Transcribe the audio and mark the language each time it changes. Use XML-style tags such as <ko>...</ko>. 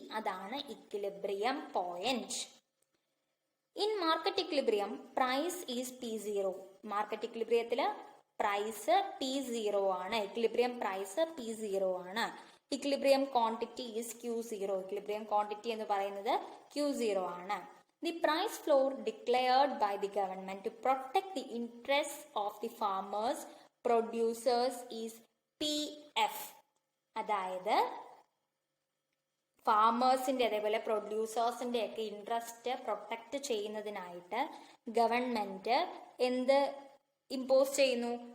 <ml>അതാണ് equilibrium point.</ml> <en>In market equilibrium price is P0.</en> <ml>Market ഇക്വിലിബ്രിയത്തില് price P0 ആണ്. Equilibrium price P0 ആണ്.</ml> <en>Equilibrium quantity is Q0.</en> <ml>Equilibrium quantity എന്ന് പറയുന്നത് Q0 ആണ്.</ml> <en>The price floor declared by the government to protect the interests of the farmers producers is PF.</en> <ml>അതായത് ഫാമേഴ്സിന്റെ അതേപോലെ പ്രൊഡ്യൂസേഴ്സിന്റെ ഒക്കെ interest protect ചെയ്യുന്നതിനായിട്ട് government എന്ത് impose ചെയ്യുന്നു?</ml>